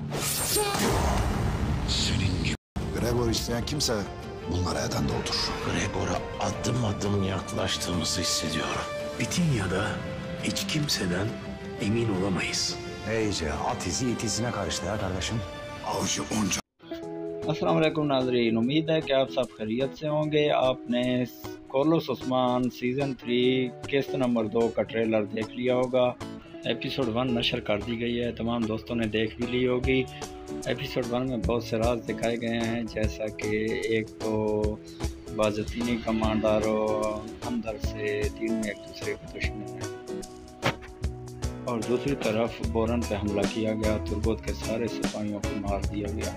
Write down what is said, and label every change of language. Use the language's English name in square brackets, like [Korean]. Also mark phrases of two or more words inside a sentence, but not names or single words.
[Turkish] Senin gibi... Gregor isteyen kimse bunlara eden de odur. Gregor'a adım adım yaklaştığımızı hissediyorum. Bitinya'da hiç kimseden emin olamayız. İyice at izi it izine karıştı ya kardeşim. Avcı onca... [Arabic] السلام عليكم [Hindi] नाज़रीन, उम्मीद है कि आप सब खैरियत से होंगे। आपने कोर्लोस उस्मान सीज़न 3 किस्त नंबर 2 का ट्रेलर देख लिया होगा। एपिसोड 1 नशर कर दी गई है, तमाम दोस्तों ने देख भी ली होगी। एपिसोड 1 में बहुत से राज दिखाए गए हैं, जैसा कि एक तो बाज़तीनी कमांडर अंदर से तीनों एक दूसरे के दुश्मन हैं, और दूसरी तरफ बोरन पे हमला किया गया, तुर्गोत के सारे सिपाहियों को मार दिया गया।